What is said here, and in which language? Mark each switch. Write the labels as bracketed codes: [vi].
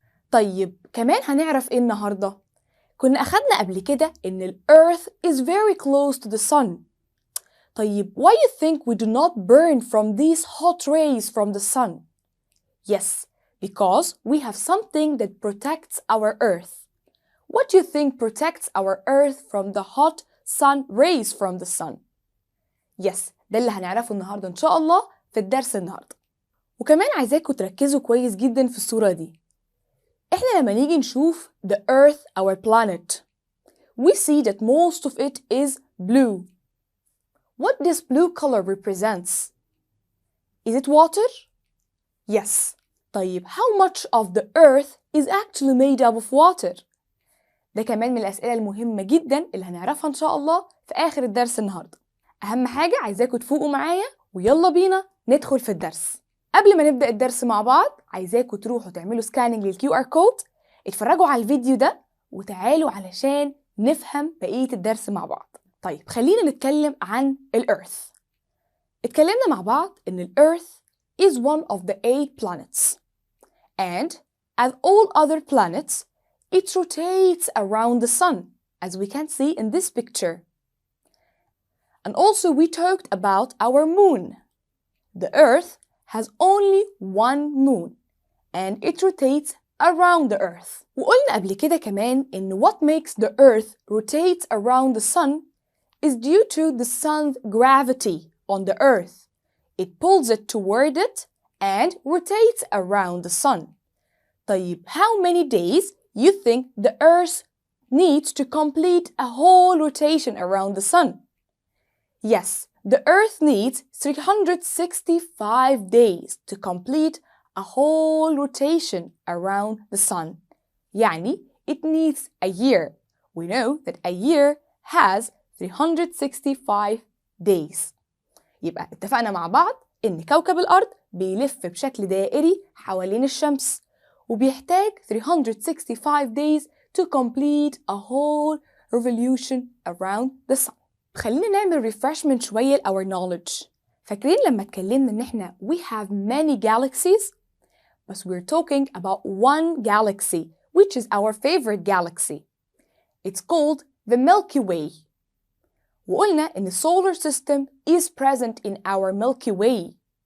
[ar] طيب كمان هنعرف إيه النهاردة؟ كنا أخدنا قبل كده إن ال [en] Earth is very close to the sun. طيب why you think we do not burn from these hot rays from the sun? Yes, because we have something that protects our Earth. What do you think protects our Earth from the hot sun rays from the sun? [ar] Yes, ده اللي هنعرفه النهاردة إن شاء الله في الدرس النهاردة. وكمان عايزاكم تركزوا كويس جدا في الصورة دي. إحنا لما نيجي نشوف [en] the Earth, our planet, we see that most of it is blue. What this blue color represents? Is it water? Yes. طيب how much of the Earth is actually made up of water? [ar] ده كمان من الأسئلة المهمة جدا اللي هنعرفها إن شاء الله في آخر الدرس النهاردة. أهم حاجة عايزاكم تفوقوا معايا ويلا بينا ندخل في الدرس. قبل ما نبدأ الدرس مع بعض عايزاكم تروحوا تعملوا سكاننج للكيو ار كود، اتفرجوا على الفيديو ده وتعالوا علشان نفهم بقية الدرس مع بعض. طيب خلينا نتكلم عن الأرث. اتكلمنا مع بعض إن الأرث [en] is one of the 8 planets, and as all other planets it rotates around the sun, as we can see in this picture. And also we talked about our moon. The Earth has only one moon, and it rotates around the Earth. [ar] وقلنا قبل كده كمان إن [en] what makes the Earth rotate around the sun is due to the sun's gravity on the Earth. It pulls it toward it and rotates around the sun. طيب how many days you think the Earth needs to complete a whole rotation around the sun? Yes, the Earth needs 365 days to complete a whole rotation around the sun. يعني it needs a year. We know that a year has 365 days. [ar] يبقى اتفقنا مع بعض إن كوكب الأرض بيلف بشكل دائري حوالين الشمس، وبيحتاج 365 [en] days to complete a whole revolution around the sun. [ar] خلينا نعمل [en] refreshment [ar] شوية [en] our knowledge. [ar] فاكرين لما اتكلمنا إن إحنا [en] we have many galaxies؟ بس we're talking about one galaxy, which is our favorite galaxy. It's called the Milky Way. [ar] وقلنا إن [en] solar system is present in our Milky Way.